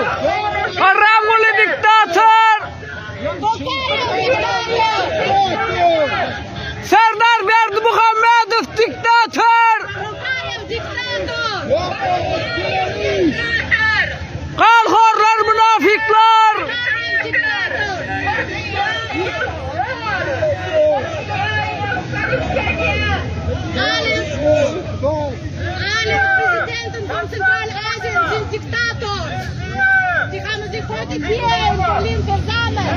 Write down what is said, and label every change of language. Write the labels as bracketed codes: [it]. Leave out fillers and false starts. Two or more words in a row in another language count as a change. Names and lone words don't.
[tk] Haram kulu diktatör. Serdar Berdimuhamedov diktatör. Kalhorlar münafikler. Diktator. [de] Die haben sich heute hier in Berlin versammelt.